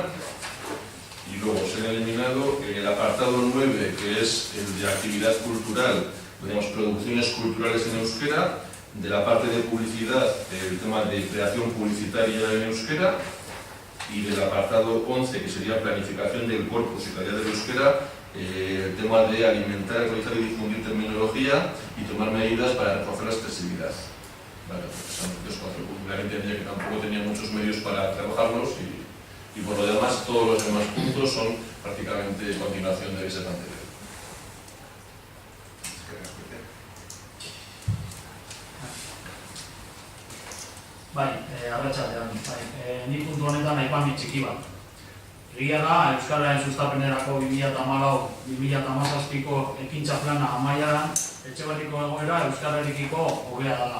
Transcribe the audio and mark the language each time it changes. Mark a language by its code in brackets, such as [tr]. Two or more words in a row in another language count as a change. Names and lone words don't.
[es] Y luego se ha eliminado el apartado 9, que es el de actividad cultural, tenemos producciones culturales en euskera, de la parte de publicidad, el tema de creación publicitaria en euskera, y del apartado 11, que sería planificación del corpus y calidad del euskera, el tema de alimentar, actualizar y difundir terminología y tomar medidas para reforzar la accesibilidad. Vale, pues son los 4 puntos. La gente entendía que tampoco tenía muchos medios para trabajarlos y por lo demás todos los demás puntos son prácticamente continuación de ese anterior. [eu] Bai, arratsaldean, ni puntu honetan aipamen txiki bat. Egia da, Euskararen sustapenerako 2014-2017ko ekintza plana amaieran, Etxebarriko egoera Euskararekiko hobea dela.